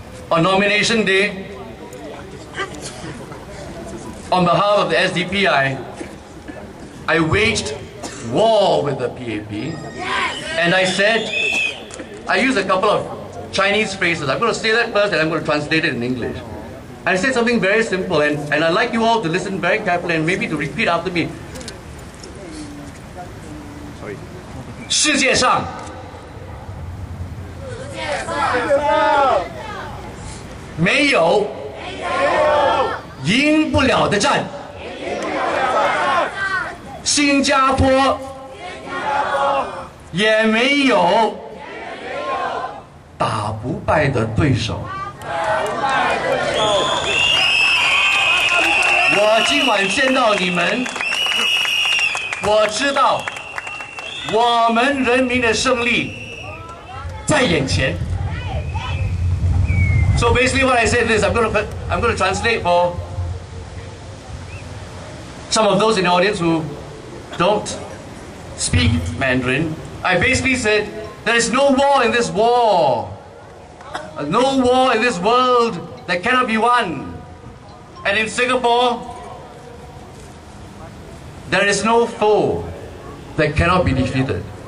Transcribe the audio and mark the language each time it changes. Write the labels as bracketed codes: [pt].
[en] On nomination day, on behalf of the SDP, I waged war with the PAP, and I said, I used a couple of Chinese phrases. I'm going to say that first and I'm going to translate it in English. I said something very simple, and I'd like you all to listen very carefully and maybe to repeat after me. [zh] 世界上没有赢不了的战，新加坡也没有打不败的对手。我今晚见到你们，我知道我们人民的胜利在眼前。 [en] So basically what I said is I'm going to translate for some of those in the audience who don't speak Mandarin. I basically said there is no war in this war. No war in this world that cannot be won. And in Singapore, there is no foe that cannot be defeated.